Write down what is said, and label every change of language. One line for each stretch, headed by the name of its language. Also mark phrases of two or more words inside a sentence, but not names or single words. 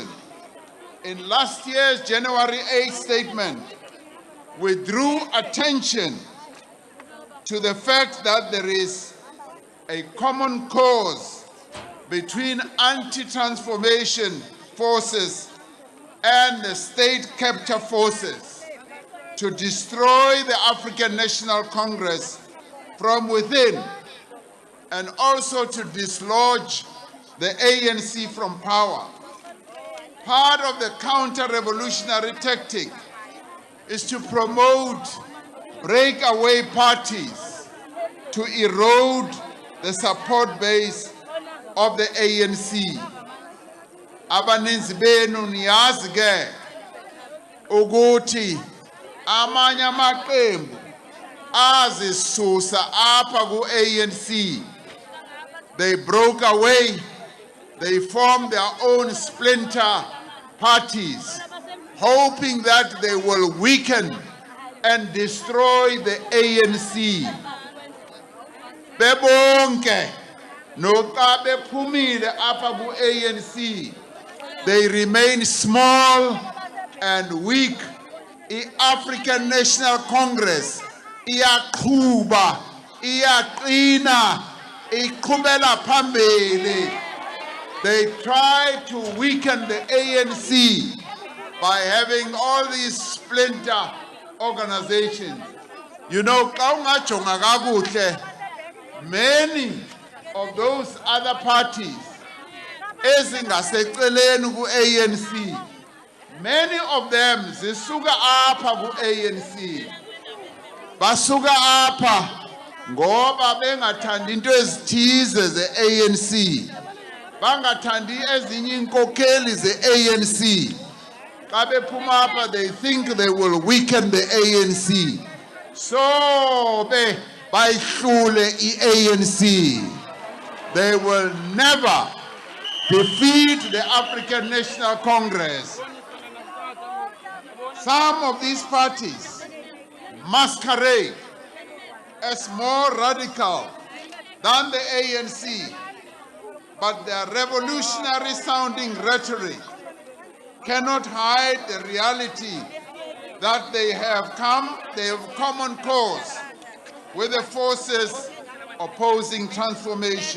English: In last year's January 8th statement, we drew attention to the fact that there is a common cause between anti-transformation forces and the state capture forces to destroy the African National Congress from within, and also to dislodge the ANC from power. Part of the counter-revolutionary tactic is to promote breakaway parties to erode the support base of the ANC.
Xhosa: Abaninzi benu niyazi ke ukuthi amanye amaqembu azisusa apha ku-ANC.
English: They broke away, they formed their own splinter parties, hoping that they will weaken and destroy the ANC.
Xhosa: Bebonke noxa bephumile apha ku-ANC,
English: they remain small and weak.
Xhosa: The African National Congress iyaqhuba, iyaqina, iqhubela phambili.
English: They try to weaken the ANC by having all these splinter organizations. You know, many of those other parties
Xhosa: ezingaseceleni ku-ANC,
English: many of them
Xhosa: zisuka apha ku-ANC. Basuka apha ngoba bengathandi into ezithize ze-ANC, bangathandi ezinye inkokeli ze-ANC. Xa bephuma apha,
English: they think they will weaken the ANC.
Xhosa: So bayihlule i-ANC.
English: They will never defeat the African National Congress. Some of these parties masquerade as more radical than the ANC, but their revolutionary sounding rhetoric cannot hide the reality that they have common cause with the forces opposing transformation.